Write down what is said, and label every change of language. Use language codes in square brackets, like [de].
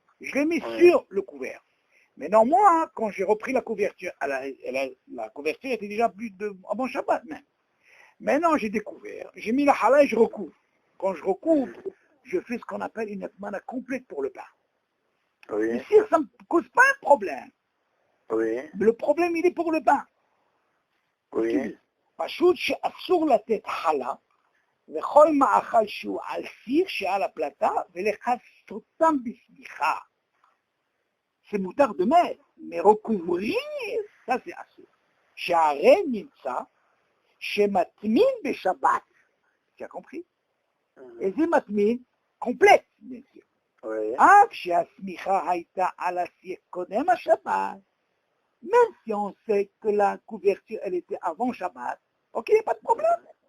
[fr] Je l'ai mis sur le couvert. Maintenant, moi, quand j'ai repris la couverture, la couverture était déjà plus de avant Shabbat même. Maintenant, j'ai découvert, j'ai mis la hala et je recouvre. Quand je recouvre, je fais ce qu'on appelle une atmana complète pour le pain. Oui. Ici, ça ne me cause pas un problème. Oui. Mais le problème, il est pour le pain. Oui. [he] פשוט שאסור לתת חלה, וכל מאכל שהוא על סיר שעל הפלטה, ולכסותם בסמיכה. [fr] C'est moutarde de mer, mais recouvrir, ça c'est assour. [he] שהרי נמצא שמטמין בשבת. [fr] Tu as compris? Et c'est matmine complète, bien sûr. Oui. [he] אף שהסמיכה הייתה על הסיר קודם השבת, [fr] même si on sait que la couverture, elle était avant Shabbat, ok, pas de problème.